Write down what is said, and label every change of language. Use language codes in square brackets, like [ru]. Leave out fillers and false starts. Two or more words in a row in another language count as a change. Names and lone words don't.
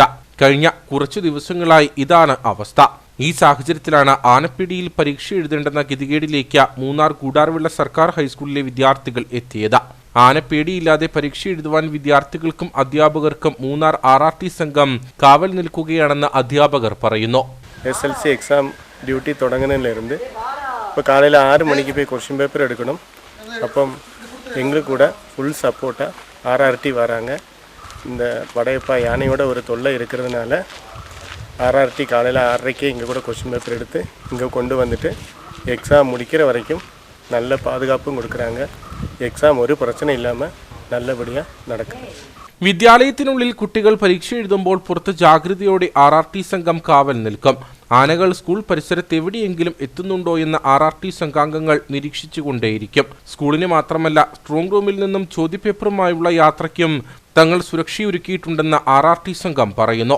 [ml] കഴിഞ്ഞ കുറച്ചു ദിവസങ്ങളായി ഇതാണ് അവസ്ഥ. ഈ സാഹചര്യത്തിലാണ് ആനപ്പിടിയിൽ പരീക്ഷ എഴുതേണ്ടെന്ന ഗതികേടിലേക്ക് മൂന്നാർ ഗൂഡാർവിള സർക്കാർ ഹൈസ്കൂളിലെ വിദ്യാർത്ഥികൾ എത്തിയത്. ആനപ്പേടിയില്ലാതെ പരീക്ഷ എഴുതുവാൻ വിദ്യാർത്ഥികൾക്കും അധ്യാപകർക്കും മൂന്നാർ RRT സംഘം കാവൽ നിൽക്കുകയാണെന്ന് അധ്യാപകർ പറയുന്നു. SLC [en] exam duty [ml] തുടങ്ങുന്നതിലിருந்து ഇപ്പോൾ കാലയിൽ 6 മണിക്ക് പോയി [en] question paper [ml] എടുക്കണം. [ta] അപ്പം எங்களுக்கு கூட ஃபுல் சப்போர்ட்டாக RRT வராங்க. இந்த படையப்பா யானையோட ஒரு தொல்லை இருக்கிறதுனால RRT காலையில் 6:30 இங்கே கூட [en] question paper [ta] எடுத்து இங்கே கொண்டு வந்துட்டு எக்ஸாம் முடிக்கிற வரைக்கும் நல்ல பாதுகாப்பும் கொடுக்குறாங்க. எக்ஸாம் ஒரு பிரச்சனை இல்லாமல் நல்லபடியாக நடக்கும். [ml] വിദ്യാലയത്തിനുള്ളിൽ കുട്ടികൾ പരീക്ഷ എഴുതുമ്പോൾ പുറത്ത് ജാഗ്രതയോടെ RRT സംഘം കാവൽ നിൽക്കും. ആനകൾ സ്കൂൾ പരിസരത്ത് എവിടെയെങ്കിലും എത്തുന്നുണ്ടോ എന്ന് RRT സംഘാംഗങ്ങൾ നിരീക്ഷിച്ചുകൊണ്ടേയിരിക്കും. സ്കൂളിന് മാത്രമല്ല, സ്ട്രോങ് റൂമിൽ നിന്നും ചോദ്യപേപ്പറുമായുള്ള യാത്രയ്ക്കും തങ്ങൾ സുരക്ഷയൊരുക്കിയിട്ടുണ്ടെന്ന് RRT സംഘം പറയുന്നു.